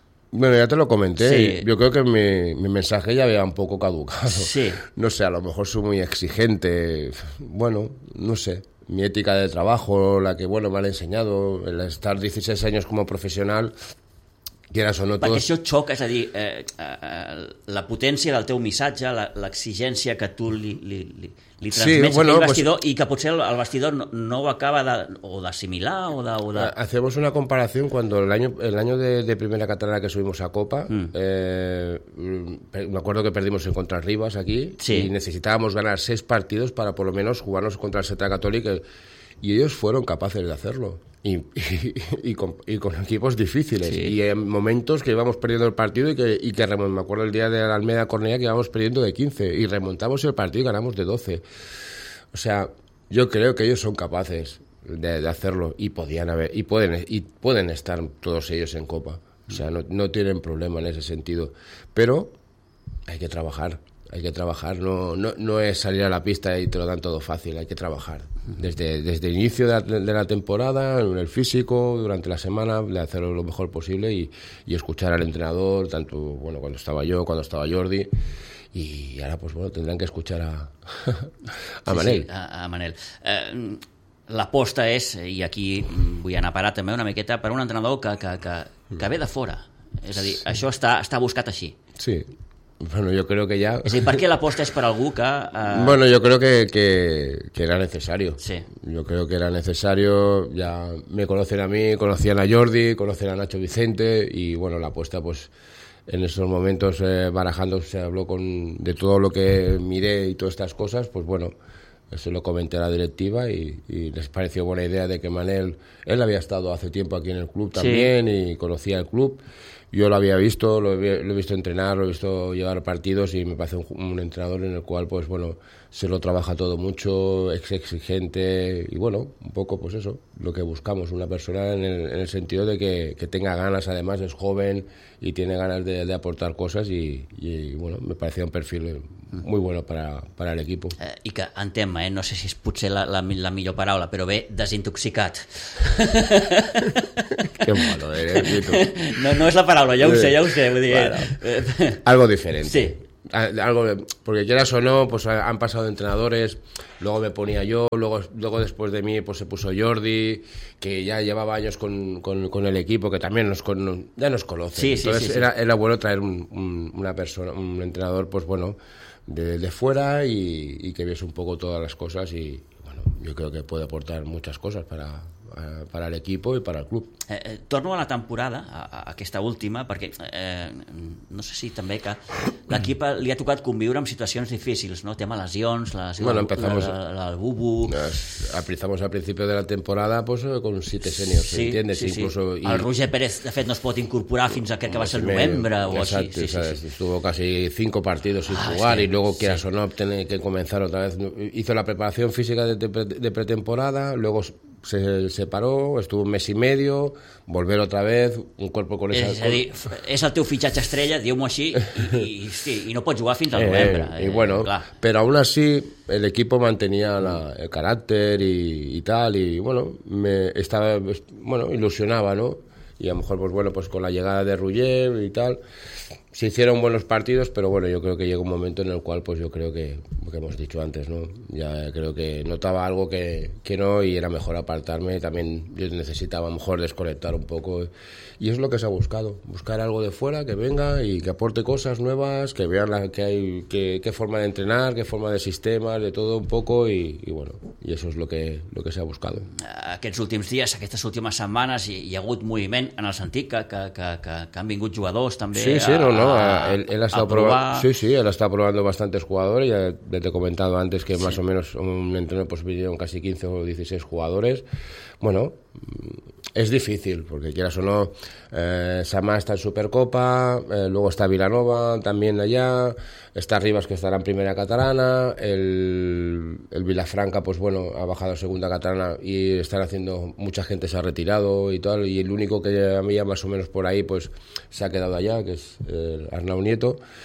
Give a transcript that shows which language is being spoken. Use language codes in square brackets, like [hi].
[es] Bueno, ya te lo comenté. Sí. Yo creo que mi mensaje ya había un poco caducado. Sí. No sé, a lo mejor soy muy exigente. Bueno, no sé. Mi ética de trabajo, la que, bueno, me han enseñado, el estar 16 años como profesional, quieras o no... [ca] Perquè això xoca, és a dir, la potència del teu missatge, l'exigència que tu li transmets vestidor pues, i que potser el vestidor no ho acaba d'assimilar o de... [es] Hacemos una comparación cuando el año de Primera Catalana que subimos a Copa, me acuerdo que perdimos en contra Rivas aquí sí. y necesitábamos ganar 6 partidos para por lo menos jugarnos contra el Seta Católica y ellos fueron capaces de hacerlo. Y con equipos difíciles. Sí. Y en momentos que íbamos perdiendo el partido y que remontamos. Me acuerdo el día de la Almeida Cornellá que íbamos perdiendo de 15 y remontamos el partido y ganamos de 12. O sea, yo creo que ellos son capaces de hacerlo y podían haber, y pueden estar todos ellos en Copa. O sea, no tienen problema en ese sentido. Pero hay que trabajar. No es salir a la pista y te lo dan todo fácil, hay que trabajar. Desde el inicio de la temporada, en el físico, durante la semana, de hacerlo lo mejor posible y escuchar al entrenador, tanto bueno cuando estaba yo, cuando estaba Jordi. Y ahora, pues bueno, tendrán que escuchar a sí, Manel. Sí, a Manel. [ca] L'aposta és, i aquí vull anar a parar també una miqueta, per un entrenador que ve de fora. És a dir, sí. Això està buscat així. [es] Sí. Bueno, yo creo que ya... Sí, ¿por qué la apuesta es para algún que...? Bueno, yo creo que era necesario. Sí. Yo creo que era necesario, ya me conocen a mí, conocían a Jordi, conocen a Nacho Vicente, y bueno, la apuesta pues en esos momentos barajando se habló de todo lo que miré y todas estas cosas, pues bueno, se lo comenté a la directiva y les pareció buena idea de que Manel... Él había estado hace tiempo aquí en el club también, sí. Y conocía el club. Yo lo había visto, lo he visto entrenar, lo he visto llevar partidos y me parece un entrenador en el cual, pues bueno, se lo trabaja todo mucho, es exigente y bueno, un poco pues eso, lo que buscamos, una persona en el sentido de que tenga ganas, además es joven y tiene ganas de aportar cosas y bueno, me parecía un perfil muy bueno para el equipo. [ca] I que en tema, no sé si és potser la millor paraula, però bé, desintoxicat. [es] Qué malo, [ca] No es la paraula, ja ho sé, vull dir, bueno, [es] algo diferente. Sí. Algo, porque quieras o no, pues han pasado entrenadores, luego me ponía yo, luego después de mí pues se puso Jordi, que ya llevaba años con el equipo, que también ya nos conoce. Sí, entonces sí, sí, era bueno traer una persona, un entrenador, pues bueno, de fuera y que viese un poco todas las cosas y bueno, yo creo que puede aportar muchas cosas para el equipo y para el club. [ca] Torno a la temporada, a aquesta última, perquè no sé si també que l'equip li ha tocat conviure amb situacions difícils, no? Tema lesions, la Bubu... [es] Empezamos al principio de la temporada pues, con 7 seniors, sí, ¿entiendes? Sí, incluso, sí. [ca] El Roger Pérez, de fet, no es pot incorporar fins a crec que va ser novembre o exacte, així. [es] Sí, sabes, sí. Estuvo casi 5 partidos sin jugar sí, y luego, quieras sí. o no, tiene que comenzar otra vez. Hizo la preparación física de pretemporada, luego... Se separó, estuvo un mes y medio, volver otra vez, un cuerpo con esa... [ca] És a dir, és el teu fitxatge estrella, diu-m'ho així, i no pots jugar fins al novembre. I bueno, però [es] aún así el equipo mantenía el carácter y tal, y bueno, me estaba, bueno, ilusionaba, ¿no? Y a lo mejor, pues bueno, pues con la llegada de Rugger y tal, se hicieron buenos partidos, pero bueno, yo creo que llegó un momento en el cual, pues yo creo que hemos dicho antes, ¿no? Ya creo que notaba algo que no y era mejor apartarme. También yo necesitaba a lo mejor desconectar un poco. Y es lo que se ha buscado, buscar algo de fuera que venga y que aporte cosas nuevas, que vean qué forma de entrenar, qué forma de sistema, de todo un poco. Y bueno, y eso es lo que se ha buscado. [ca] Aquests últims dies, aquestes últimes setmanes, hi ha hagut moviment en el sentit que han vingut jugadors també. [es] Sí, sí, él ha estado probando. Sí, sí, él ha estado probando bastantes jugadores. Ya te he comentado antes que sí. Más o menos un entreno pues vinieron casi 15 o 16 jugadores. Bueno, es difícil, porque quieras o no, Samá está en Supercopa, luego está Vilanova también allá, está Rivas que estará en Primera Catalana, el Vilafranca pues bueno, ha bajado a Segunda Catalana y están haciendo, mucha gente se ha retirado y tal, y el único que había más o menos por ahí pues se ha quedado allá, que es Arnau Nieto.